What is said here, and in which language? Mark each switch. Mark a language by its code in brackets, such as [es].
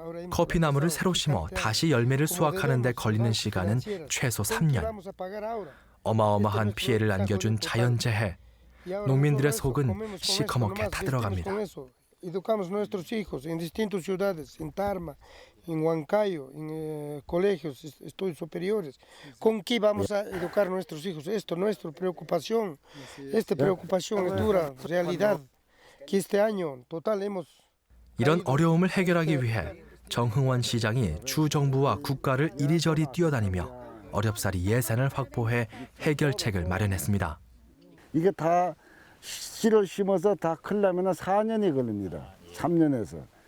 [ko] 커피나무를 새로 심어 다시 열매를 수확하는 데 걸리는 시간은 최소 3년. 어마어마한 피해를 안겨준 자연재해. 농민들의 속은 시커멓게 타들어갑니다. [es] Educamos nuestros hijos en distintas ciudades, en Tarma, en Huancayo, en colegios, estudios superiores. ¿Con qué vamos a educar a nuestros hijos? Esto, nuestra preocupación, esta preocupación es dura realidad que este año total hemos. [ko] 이런 어려움을 해결하기 위해 정흥원 시장이 주 정부와 국가를 이리저리 뛰어다니며 어렵사리 예산을 확보해 해결책을 마련했습니다. 이게 다 씨를 심어서 다 크려면 4년이 걸립니다. 3년에서.